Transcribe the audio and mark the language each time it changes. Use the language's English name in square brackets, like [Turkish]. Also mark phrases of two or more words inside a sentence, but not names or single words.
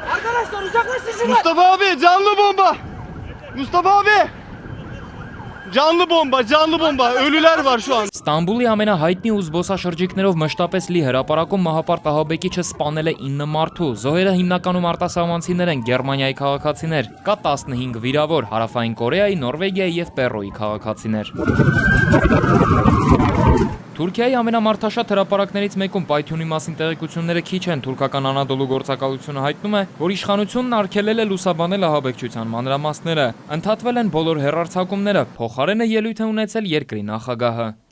[Turkish] Arkadaşlar uzaklaşın şuradan. Mustafa abi canlı bomba. Mustafa abi. Canlı bomba, ölüler var şu an. [Armenian] Ստամբուլի ամենահայտնի ու զբոսաշրջիկներով մշտապես լի հրապարակում մահապարտ ահաբեկիչը սպանել է 9 մարդու։ Զոհերը հիմնականում արտասահմանցիներ են, Գերմանիայի քաղաքացիներ։ Կա 15 վիրավոր, Հարավային Կորեայի, Նորվեգիայի եւ Պերոյի քաղաքացիներ։ Թուրքիայի ամենամարդաշատ հրապարակներից մեկում պայթյունի մասին տեղեկությունները քիչ են։ Թուրքական Անադոլու գործակալությունը հայտնում է, որ իշխանությունն արգելել է լուսաբանել ահաբեկչության մանրամասները։ Ընդհատվել են բոլոր հեռարձակումները, փոխարենը ելույթ է ունեցել երկրի նախագահը։